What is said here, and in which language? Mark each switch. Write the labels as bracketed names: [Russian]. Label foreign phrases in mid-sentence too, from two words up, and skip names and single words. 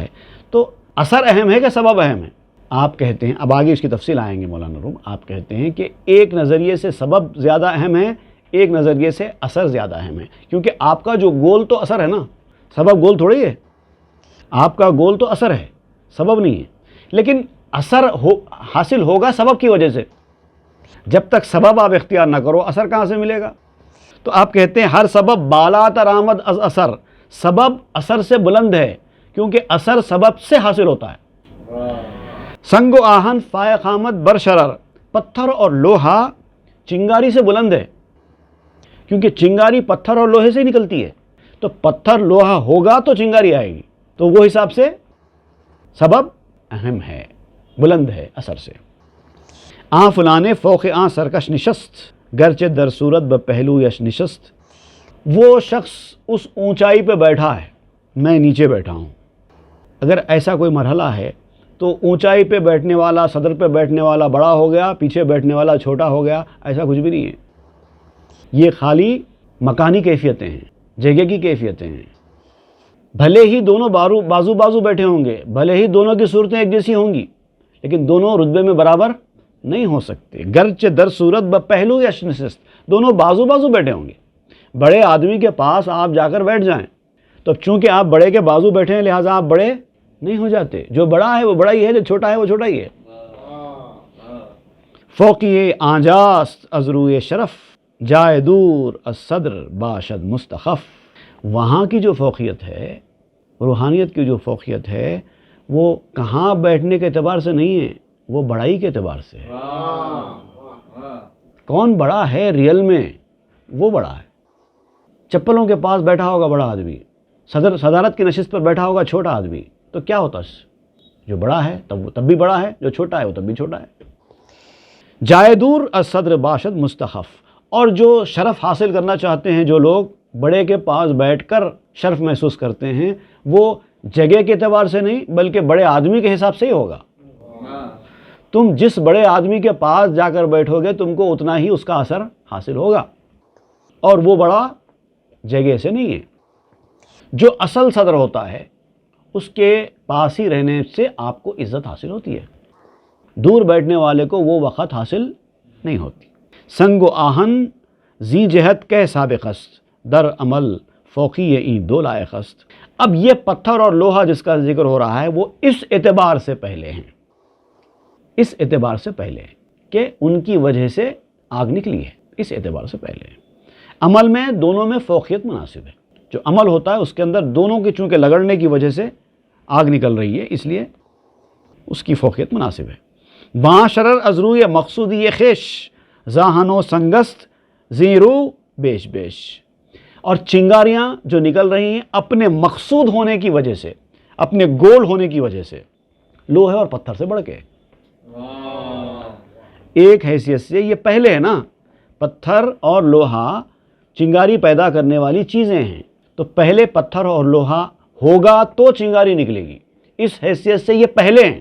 [Urdu] تو اثر اہم ہے کہ سبب اہم ہے؟ آپ کہتے ہیں، اب آگے اس کی تفصیل آئیں گے مولانا روم، آپ کہتے ہیں کہ ایک نظریے سے سبب زیادہ اہم ہے، ایک نظریے سے اثر زیادہ اہم ہے، کیونکہ آپ کا جو گول تو اثر ہے نا، سبب گول تھوڑی ہے۔ آپ کا گول تو اثر ہے، سبب نہیں ہے، لیکن اثر حاصل ہوگا سبب کی وجہ سے۔ جب تک سبب آپ اختیار نہ کرو اثر کہاں سے ملے گا؟ تو آپ کہتے ہیں [Persian] ہر سبب بالاتر آمد از اثر، [Urdu] سبب اثر سے بلند ہے کیونکہ اثر سبب سے حاصل ہوتا ہے۔ [Persian] سنگ و آہن فائق آمد بر شرر، [Urdu] پتھر اور لوہا چنگاری سے بلند ہے کیونکہ چنگاری پتھر اور لوہے سے نکلتی ہے۔ تو پتھر لوہا ہوگا تو چنگاری آئے گی، تو وہ حساب سے سبب اہم ہے، بلند ہے اثر سے۔ [Persian] آن فلانے فوق آن سرکش نشست، گرچہ در صورت ب پہلو یش نشست۔ [Urdu] وہ شخص اس اونچائی پہ بیٹھا ہے، میں نیچے بیٹھا ہوں۔ اگر ایسا کوئی مرحلہ ہے تو اونچائی پہ بیٹھنے والا، صدر پہ بیٹھنے والا بڑا ہو گیا، پیچھے بیٹھنے والا چھوٹا ہو گیا، ایسا کچھ بھی نہیں ہے۔ یہ خالی مکانی کیفیتیں ہیں، جگہ کی کیفیتیں ہیں۔ بھلے ہی دونوں بازو بازو بیٹھے ہوں گے، بھلے ہی دونوں کی صورتیں ایک جیسی ہوں گی، لیکن دونوں رتبے میں برابر نہیں ہو سکتے۔ [Persian] گرچہ در صورت بپہلو یش نشست، [Urdu] دونوں بازو بازو بیٹھے ہوں گے۔ بڑے آدمی کے پاس آپ جا کر بیٹھ جائیں تو چونکہ آپ بڑے کے بازو بیٹھے ہیں لہٰذا آپ بڑے نہیں ہو جاتے۔ جو بڑا ہے وہ بڑا ہی ہے، جو چھوٹا ہے وہ چھوٹا ہی ہے۔ [Persian] فوقی آنجاس از روئے شرف، جائے دور از صدر باشد مستخف۔ [Urdu] وہاں کی جو فوقیت ہے، روحانیت کی جو فوقیت ہے، وہ کہاں بیٹھنے کے اعتبار سے نہیں ہے، وہ بڑائی کے اعتبار سے ہے۔ کون بڑا ہے ریئل میں؟ وہ بڑا ہے۔ چپلوں کے پاس بیٹھا ہوگا بڑا آدمی، صدارت کی نشست پر بیٹھا ہوگا چھوٹا آدمی، تو کیا ہوتا ہے؟ جو بڑا ہے تب بھی بڑا ہے، جو چھوٹا ہے وہ تب بھی چھوٹا ہے۔ [Persian] جائے دور از صدر باشد مستخف، [Urdu] اور جو شرف حاصل کرنا چاہتے ہیں، جو لوگ بڑے کے پاس بیٹھ کر شرف محسوس کرتے ہیں، وہ جگہ کے اعتبار سے نہیں بلکہ بڑے آدمی کے حساب سے ہی ہوگا۔ تم جس بڑے آدمی کے پاس جا کر بیٹھو گے تم کو اتنا ہی اس کا اثر حاصل ہوگا، اور وہ بڑا جگہ سے نہیں ہے۔ جو اصل صدر ہوتا ہے اس کے پاس ہی رہنے سے آپ کو عزت حاصل ہوتی ہے، دور بیٹھنے والے کو وہ وقت حاصل نہیں ہوتی۔ [Persian] سنگ و آہن زی جہت کے سابق است، در عمل فوقی این دو لائق است۔ [Urdu] اب یہ پتھر اور لوہا جس کا ذکر ہو رہا ہے وہ اس اعتبار سے پہلے ہیں، اس اعتبار سے پہلے کہ ان کی وجہ سے آگ نکلی ہے، اس اعتبار سے پہلے۔ عمل میں دونوں میں فوقیت مناسب ہے۔ جو عمل ہوتا ہے اس کے اندر دونوں کی چونکہ لگڑنے کی وجہ سے آگ نکل رہی ہے، اس لیے اس کی فوقیت مناسب ہے۔ [Persian] باں شرر از روی مقصودی خیش، زاہن و سنگست زیرو بیش بیش۔ [Urdu] اور چنگاریاں جو نکل رہی ہیں اپنے مقصود ہونے کی وجہ سے، اپنے گول ہونے کی وجہ سے، لوہے اور پتھر سے بڑھ کے۔ ایک حیثیت سے یہ پہلے ہے نا، پتھر اور لوہا چنگاری پیدا کرنے والی چیزیں ہیں، تو پہلے پتھر اور لوہا ہوگا تو چنگاری نکلے گی، اس حیثیت سے یہ پہلے ہیں۔